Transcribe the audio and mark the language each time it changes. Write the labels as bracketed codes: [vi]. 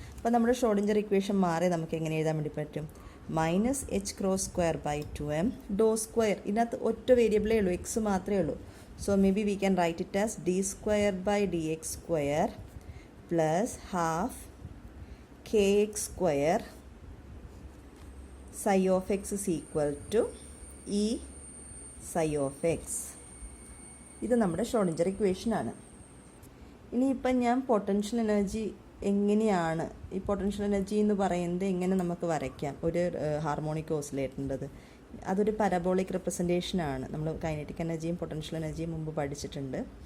[ml] അപ്പോൾ നമ്മുടെ Schrödinger equation മാറി നമുക്ക് എങ്ങനെ എഴുതാൻ വേണ്ടി പറ്റും, -h²/2m ∂2. ഇതിനകത്ത് ഒറ്റ വേരിയബിളേ ഉള്ളൂ, എക്സ് മാത്രമേ ഉള്ളൂ. [en] So may be we can write it as d²/dx² plus half kx² psi of x is equal to E psi of x. [ml] ഇത് നമ്മുടെ ഷ്രോഡിഞ്ചർ ഇക്വേഷനാണ്. ഇനിയിപ്പം ഞാൻ പൊട്ടൻഷ്യൽ എനർജി എങ്ങനെയാണ്, ഈ പൊട്ടൻഷ്യൽ എനർജി എന്ന് പറയുന്നത് എങ്ങനെ നമുക്ക് വരയ്ക്കാം ഒരു ഹാർമോണിക് ഓസിലേറ്ററിൻ്റെത്. അതൊരു പരബോളിക് റെപ്രസെൻറ്റേഷനാണ്. നമ്മൾ കൈനറ്റിക് എനർജിയും പൊട്ടൻഷ്യൽ എനർജിയും മുമ്പ് പഠിച്ചിട്ടുണ്ട്.